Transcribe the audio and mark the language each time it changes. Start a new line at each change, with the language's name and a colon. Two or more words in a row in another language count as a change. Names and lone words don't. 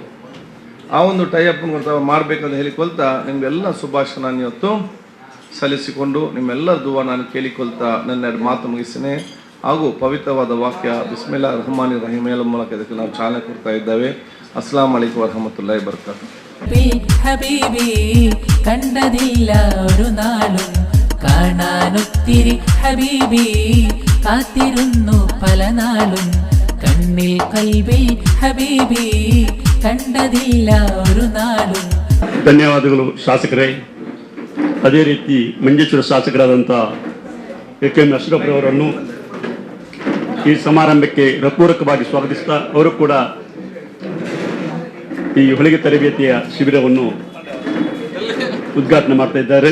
Kannada: ಆ ಒಂದು ಟೈಅಪ್ ಮಾಡಬೇಕಂತ ಹೇಳಿಕೊಳ್ತಾ ನಿಮಗೆಲ್ಲ ಶುಭಾಶಯ ನಾನು ಇವತ್ತು ಸಲ್ಲಿಸಿಕೊಂಡು ನಿಮ್ಮೆಲ್ಲರ ದುವಾ ನಾನು ಕೇಳಿಕೊಳ್ತಾ ನನ್ನ ಮಾತು ಮುಗಿಸ್ತೇನೆ. ಹಾಗೂ ಪವಿತ್ರವಾದ ವಾಕ್ಯ
Arabic: بسم الله الرحمن الرحيم
Kannada: ಮೂಲಕ ಇದಕ್ಕೆ ನಾವು ಚಾಲನೆ ಕೊಡ್ತಾ ಇದ್ದೇವೆ.
Arabic: السلام عليكم ورحمة الله وبركاته.
Malayalam: ഹബീബി കണ്ടതില്ല ഒരു നാളും കാണാനൊത്തിരി ഹബീബി കാത്തിരുന്നു പല നാളും കണ്ണിൽ കൽബിൽ ഹബീബി ಕಂಡದಿಲ್ಲ ഒരു ನಾಳು.
Kannada: ಧನ್ಯವಾದಗಳು ಶಾಸಕರೇ. ಅದೇ ರೀತಿ ಮಂಜೇಶ್ವರ ಶಾಸಕರಾದಂಥ KM ಅಶ್ರಫ್ರವರನ್ನು ಈ ಸಮಾರಂಭಕ್ಕೆ ಹೃತ್ಪೂರ್ವಕವಾಗಿ ಸ್ವಾಗತಿಸ್ತಾ ಅವರು ಕೂಡ ಈ ಹೊಲಿಗೆ ತರಬೇತಿಯ ಶಿಬಿರವನ್ನು ಉದ್ಘಾಟನೆ ಮಾಡ್ತಾ ಇದ್ದಾರೆ.